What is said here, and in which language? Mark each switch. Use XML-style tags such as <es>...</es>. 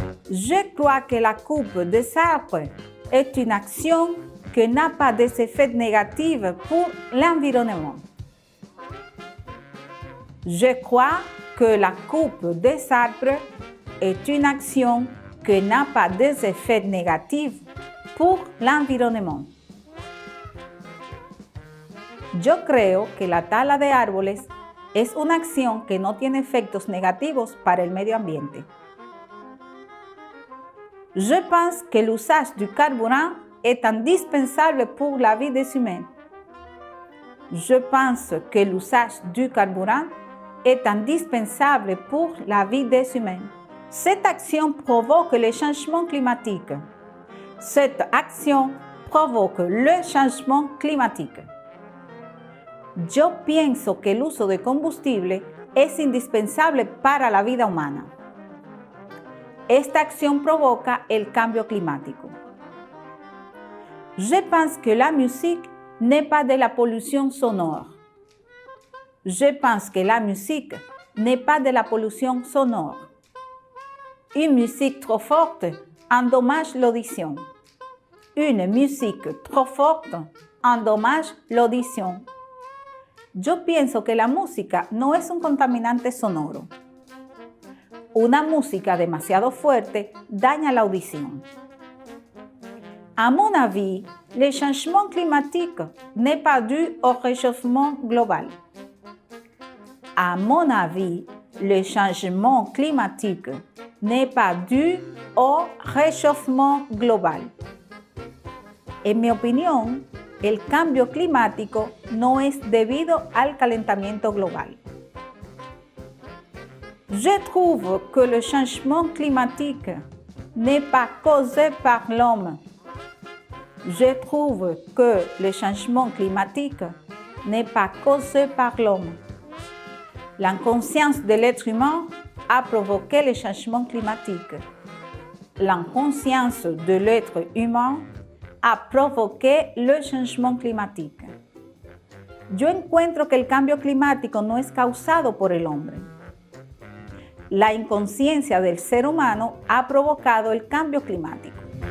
<fr>Je crois que la coupe des arbres est une action que n'a pas des effets négatifs pour l'environnement. Je crois que la coupe des arbres est une action que n'a pas des effets négatifs pour l'environnement.</fr> <es>Yo creo que la tala de árboles es una acción que no tiene efectos negativos para el medio ambiente.</es> <fr>Je pense que l'usage du carburant est indispensable pour la vie des humains. Je pense que l'usage du carburant est indispensable pour la vie des humains. Cette action provoque le changement climatique. Cette action provoque le changement climatique.</fr> <es>Yo pienso que el uso de combustible es indispensable para la vida humana. Esta acción provoca el cambio climático.</es> <fr>Je pense que la musique n'est pas de la pollution sonore. Je pense que la musique n'est pas de la pollution sonore. Une musique trop forte endommage l'audition. Une musique trop forte endommage l'audition.</fr> <es>Yo pienso que la música no es un contaminante sonoro. Una música demasiado fuerte daña la audición.</es> <fr>À mon avis, le changement climatique n'est pas dû au réchauffement global. À mon avis, le changement climatique n'est pas dû au réchauffement global.</fr> <es>En mi opinión, el cambio climático no es debido al calentamiento global.</es> <fr>Je trouve que le changement climatique n'est pas causé par l'homme. Je trouve que le changement climatique n'est pas causé par l'homme. L'inconscience de l'être humain a provoqué le changement climatique. L'inconscience de l'être humain a provoqué le changement climatique.</fr> <es>Yo encuentro que el cambio climático no es causado por el hombre. La inconsciencia del ser humano ha provocado el cambio climático.</es>